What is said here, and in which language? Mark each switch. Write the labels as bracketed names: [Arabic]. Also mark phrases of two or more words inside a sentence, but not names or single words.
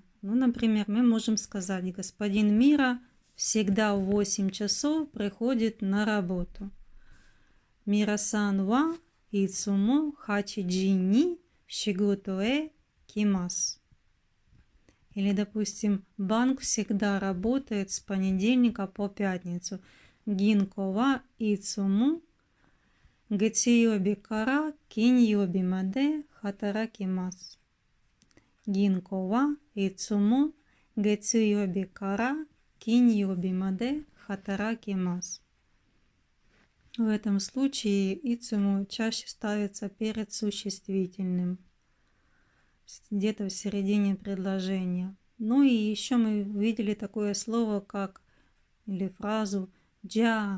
[Russian] Ну, например, мы можем сказать: господин Мира всегда в 8 часов приходит на работу. [Japanese] ミラさんはいつも八時に仕事へ来ます. [Russian] Или, допустим, банк всегда работает с понедельника по пятницу. [Japanese] 銀行はいつも月曜日から金曜日まで働きます. 銀行はいつも月曜日から金曜日まで働きます. [Russian] В этом случае ицуму чаще ставится перед существительным, где-то в середине предложения. Ну и еще мы видели такое слово, как, или фразу «джа».